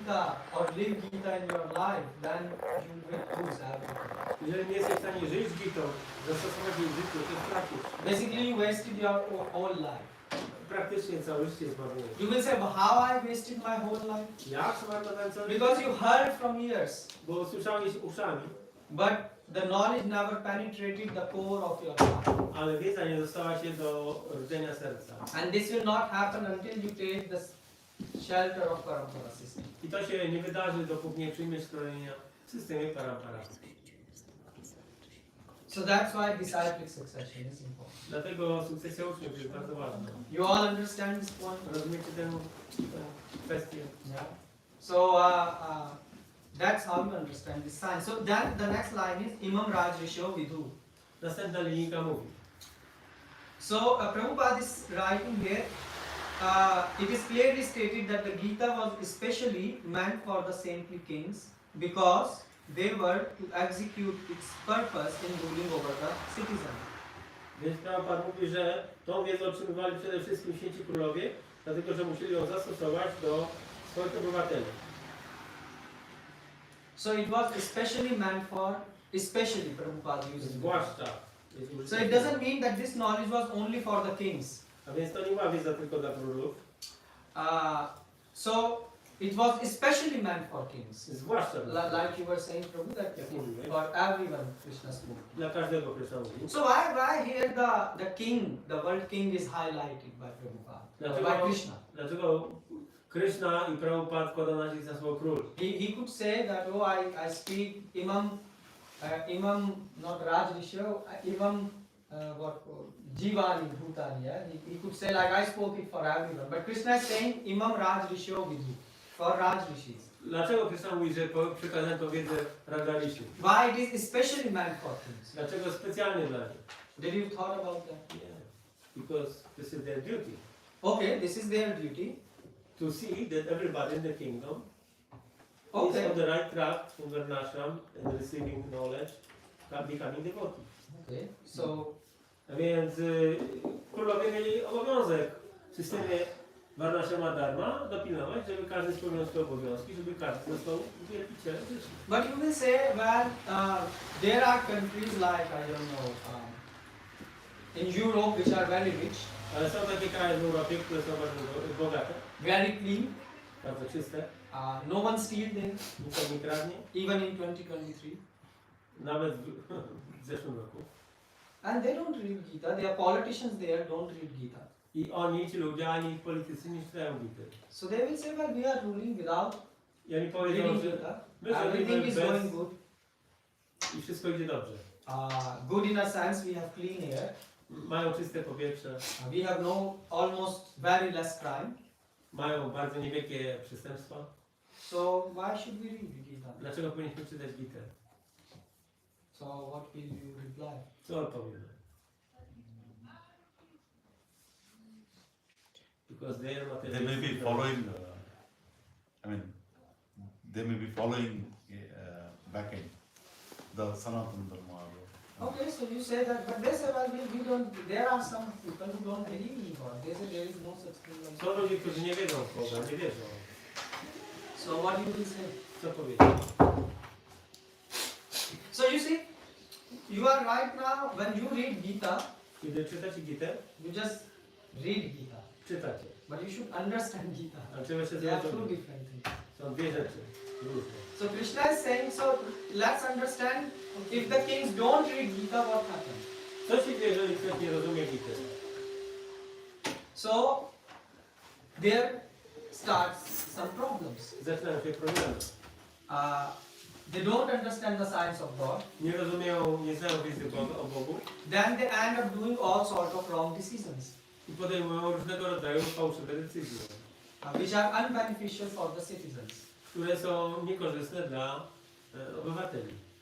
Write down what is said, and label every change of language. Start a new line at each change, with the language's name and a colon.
English: Gita or live Gita in your life, then you will lose everything.
Polish: Jeżeli nie jesteś w stanie żyć Gitą, zastosować jej w życiu, to stracisz.
English: Basically, you wasted your whole life.
Polish: Praktycznie całe życie zmarnujesz.
English: You will say, well, how I wasted my whole life?
Polish: Jak zmarnowałem całe życie?
English: Because you heard from ears,
Polish: Bo słyszałeś uszami,
English: but the knowledge never penetrated the core of your heart.
Polish: ale wiedza nie dostała się do rdzenia serca.
English: And this will not happen until you take the shelter of Parampara system.
Polish: I to się nie wydarzy, dopóki nie przyjmiesz szkolenia w systemie parampara.
English: So that's why disciplic succession is important.
Polish: Dlatego sukcesja uczniów jest bardzo ważna.
English: You all understand this point?
Polish: Rozumiecie tę kwestię?
English: Yeah. So that's how you understand this sign. So then the next line is Imam Raj Risho Vidhu.
Polish: Następna linijka mówi.
English: So Prabhupada is writing here. It is clearly stated that the Gita was especially meant for the saintly kings because they were to execute its purpose in ruling over the citizens.
Polish: Więc Prabhupada mówi, że tą wiedzę otrzymywali przede wszystkim święci królowie, dlatego że musieli ją zastosować do swoich obywateli.
English: So it was especially meant for, especially Prabhupada used.
Polish: Zwłaszcza.
English: So it doesn't mean that this knowledge was only for the kings.
Polish: A więc to nie była wiedza tylko dla królów.
English: So it was especially meant for kings.
Polish: Zwłaszcza dla
English: Like you were saying, Prabhu, that
Polish: Jak mówiłeś.
English: for everyone Krishna spoke.
Polish: Dla każdego Krishna mówi.
English: So why here the king, the world king is highlighted by Prabhupada, by Krishna?
Polish: Dlaczego Krishna i Prabhupada wkłada nacisk na słowo król?
English: He could say that, oh, I speak Imam, not Raj Risho, Imam Jivani Bhutani, yeah? He could say like I spoke it for everyone. But Krishna is saying Imam Raj Risho Vidhu, for Raj Rishis.
Polish: Dlaczego Krishna mówi, że przekazałem tę wiedzę Rajarishi?
English: Why it is especially meant for kings?
Polish: Dlaczego specjalnie dla nich?
English: Did you thought about that? Yeah. Because this is their duty. Okay, this is their duty. To see that everybody in the kingdom is Okay. on the right track in Varnashram and receiving knowledge, becoming devotee. Okay. So
Polish: A więc królowie mieli obowiązek w systemie Varnashrama Dharma dopilnować, żeby każdy spełniał swoje obowiązki, żeby każdy został wielbicielem życia.
English: but you will say, well, there are countries like, I don't know, in Europe which are very rich,
Polish: Ale są takie kraje w Europie, które są bardzo bogate,
English: very clean,
Polish: bardzo czyste,
English: no one steals there,
Polish: nikt nie kradnie,
English: even in 2023.
Polish: nawet w zeszłym roku.
English: And they don't read Gita, their politicians there don't read Gita.
Polish: I oni, ci ludzie, ani ich politycy nie czytają Gity.
English: So they will say, well, we are ruling without
Polish: I oni powiedzą,
English: reading
Polish: że
English: Gita,
Polish: my
English: everything
Polish: zrobimy
English: is
Polish: bez
English: going good.
Polish: i wszystko idzie dobrze.
English: Good in a sense, we have clean air,
Polish: Mają czyste powietrze,
English: we have almost very less crime.
Polish: mają bardzo niewielkie przestępstwa.
English: So why should we read Gita?
Polish: Dlaczego powinniśmy czytać Gitę?
English: So what will you reply?
Polish: Co odpowiemy?
English: Because they are not They may be following, I mean, they may be following backend, the Sanatana Dharma. Okay, so you say that, but they say, well, we don't, there are some people who don't believe in God. They say there is no such thing like
Polish: Są
English: God.
Polish: ludzie, którzy nie wiedzą w Boga, nie wierzą.
English: So what you will say?
Polish: Co powiedzieć?
English: So you see, you are right now, when you read Gita,
Polish: Kiedy czytacie Gitę,
English: you just read Gita.
Polish: czytacie.
English: But you should understand Gita.
Polish: Ale trzeba się
English: They are two
Polish: zrozumieć.
English: different things.
Polish: Są dwie rzeczy różne.
English: So Krishna is saying, so let's understand, if the kings don't read Gita, what happens?
Polish: Co się dzieje, jeżeli ktoś nie rozumie Gity?
English: So there starts some problems.
Polish: Zaczynają się problemy.
English: They don't understand the science of God.
Polish: Nie rozumieją, nie znają wiedzy o Bogu
English: Then they end up doing all sort of wrong decisions,
Polish: i podejmują różnego rodzaju fałszywe decyzje,
English: which are unbeneficial for the citizens.
Polish: które są niekorzystne dla obywateli.